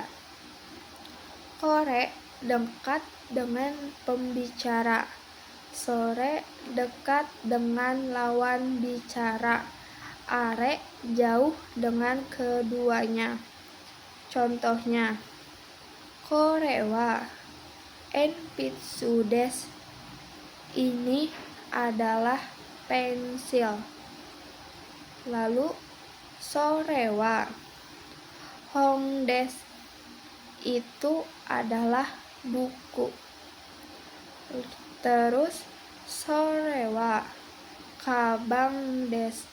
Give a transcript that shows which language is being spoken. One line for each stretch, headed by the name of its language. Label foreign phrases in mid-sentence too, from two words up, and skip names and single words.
Indonesian: Kore dekat dengan pembicara. Sore dekat dengan lawan bicara. Are jauh dengan keduanya. Contohnya,
Japanese: これは鉛筆です.
Indonesian: Ini adalah pensil.
Japanese: Lalu, それは本です.
Indonesian: Itu adalah buku.
Japanese: Terus, それはかばんです.